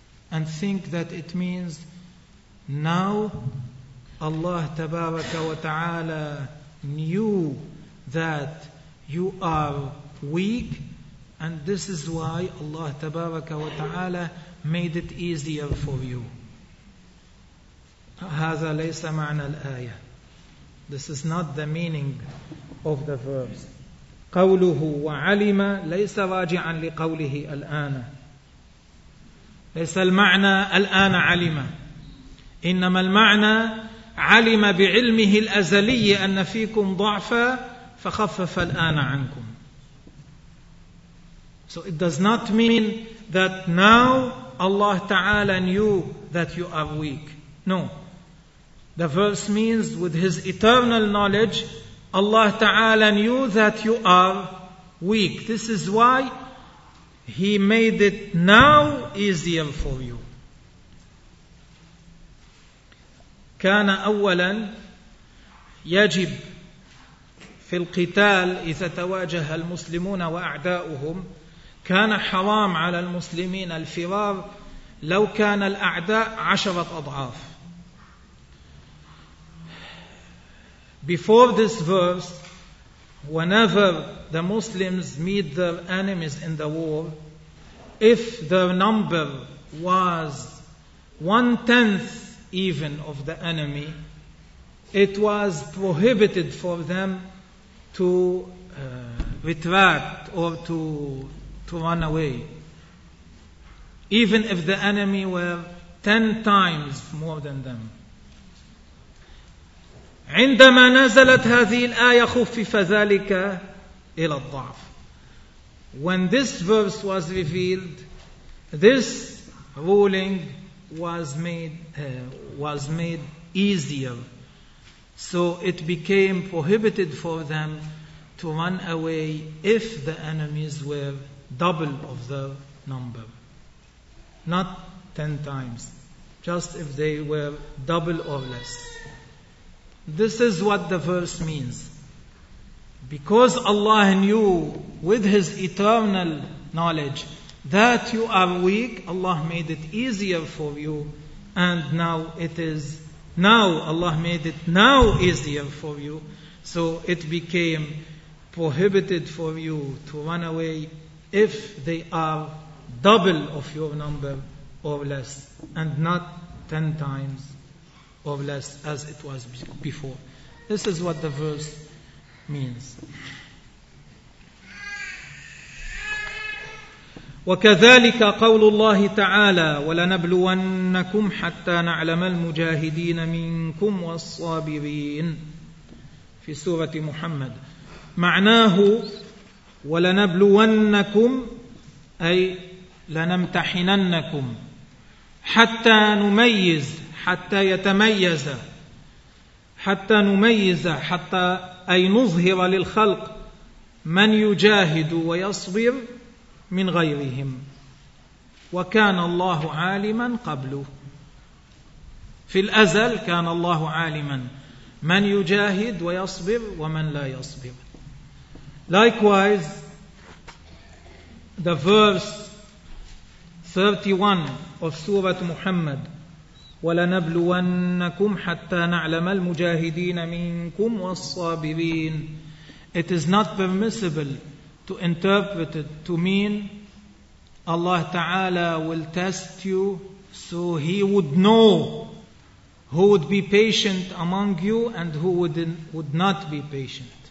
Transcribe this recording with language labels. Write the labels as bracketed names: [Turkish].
[English] and think that it means now Allah Tabaraka wa Ta'ala knew that you are weak, and this is why Allah Tabaraka wa Ta'ala made it easier for you. [Arabic] هذا ليس معنى الآية. [English] This is not the meaning of the verse. [Arabic] قوله وعلم ليس راجعا لقوله الآن. ليس المعنى الآن علم. إنما المعنى علم بعلمه الأزلي أن فيكم ضعفا فخفف الآن عنكم. [English] So it does not mean that now Allah Ta'ala knew that you are weak. No. The verse means with His eternal knowledge, Allah Ta'ala knew that you are weak. This is why He made it now easier for you. [Arabic] كان أولا يجب في القتال إذا تواجه المسلمون وأعداؤهم كان حرام على المسلمين الفرار لو كان الأعداء 10 أضعاف. [English] Before this verse, whenever the Muslims meet their enemies in the war, if their number was 1/10 even of the enemy, it was prohibited for them to retract or to run away. Even if the enemy were 10 times more than them. [Arabic] عندما نزلت هذه الآية خفف ذلك إلى الضعف. [English] When this verse was revealed, this ruling was made easier. So it became prohibited for them to run away if the enemies were double of the number. Not 10 times. Just if they were double or less. This is what the verse means. Because Allah knew with His eternal knowledge that you are weak, Allah made it easier for you. And now it is, now Allah made it now easier for you. So it became prohibited for you to run away if they are double of your number or less, and not 10 times or less as it was before. This is what the verse means. [Arabic] وكذلك قول الله تعالى ولنبلونكم حتى نعلم المجاهدين منكم والصابرين في سورة محمد معناه ولنبلونكم أي لنمتحننكم حتى نميز حتى يتميز حتى نميز حتى أي نظهر للخلق من يجاهد ويصبر من غيرهم وكان الله عالما قبله في الأزل كان الله عالما من يجاهد ويصبر ومن لا يصبر. [English] Likewise, the verse 31 of Surah Muhammad, [Arabic] وَلَنَبْلُوَنَّكُمْ حَتَّى نَعْلَمَ الْمُجَاهِدِينَ مِنْكُمْ وَالصَّابِرِينَ. [English] It is not permissible to interpret it to mean Allah Ta'ala will test you so He would know who would be patient among you and who would not be patient.